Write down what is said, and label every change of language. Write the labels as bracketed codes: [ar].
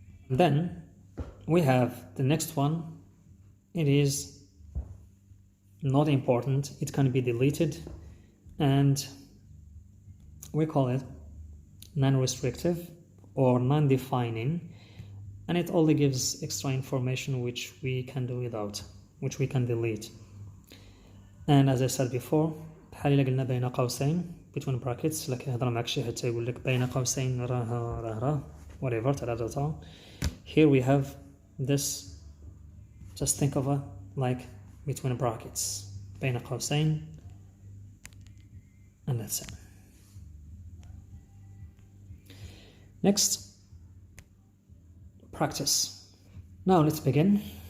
[en] And then we have the next one. It is not important. It can be deleted, and we call it non-restrictive or non-defining, and it only gives extra information which we can do without, which we can delete. [ar] And as I said before, بحال إلا قلنا بين قوسين, between brackets, like يهضر معك شي حتى يقول لك بين قوسين راه whatever تاع. [en] Here we have this, just think of it like between brackets, بين قوسين, and that's it. Next, practice. Now let's begin.